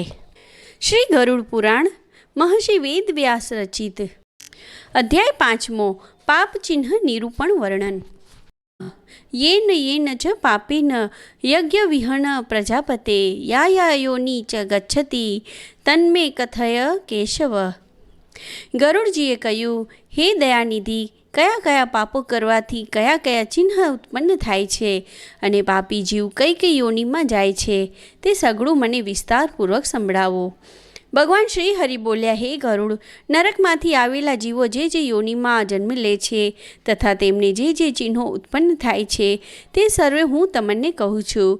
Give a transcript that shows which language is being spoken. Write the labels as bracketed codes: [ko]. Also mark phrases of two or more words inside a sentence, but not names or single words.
[sa] श्री गरुड़ पुराण महर्षि वेद व्यास रचित अध्याय 5 पाप चिन्ह निरूपण वर्णन। येन च पापेन यज्ञ विहन प्रजापते या योनि च गच्छति तन्मे कथय केशव। [gu] ગરુડજીએ કહ્યું, હે દયાનિધિ, કયા કયા પાપો કરવાથી કયા કયા ચિહ્ન ઉત્પન્ન થાય છે અને પાપી જીવ કઈ કઈ યોનિમાં જાય છે તે સઘળું મને વિસ્તારપૂર્વક સંભળાવો। ભગવાન શ્રી હરિ બોલ્યા, હે ગરુડ, નરકમાંથી આવેલા જીવો જે યોનિમાં જન્મ લે છે તથા તેમને જે ચિહ્નો ઉત્પન્ન થાય છે તે સર્વે હું તમને કહું છું।